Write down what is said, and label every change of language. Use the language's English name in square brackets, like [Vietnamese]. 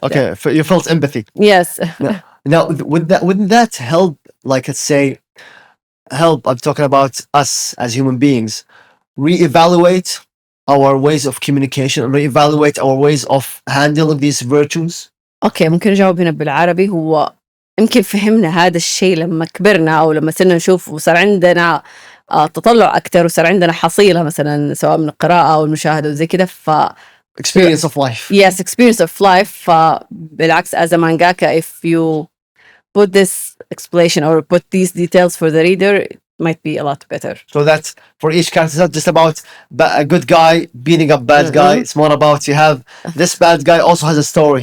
[English] Okay, you felt empathy. Yes. Now, wouldn't that help? Like, let's say, help. I'm talking about us as human beings, reevaluate our ways of communication, reevaluate our ways of handling these virtues. [Arabic] اوكي، ممكن اجاوب هنا بالعربي. هو يمكن فهمنا هذا الشيء لما كبرنا او لما صرنا نشوف وصار عندنا تطلع اكثر، وصار عندنا حصيله مثلا سواء من القراءه او المشاهده وزي كده. [English] Experience of life. Yes, experience of life. [Arabic] فبالعكس [English] as a mangaka, if you put this explanation or put these details for the reader, it might be a lot better. So that's for each character. It's not just about a good guy beating up bad guy. It's more about you have this bad guy also has a story.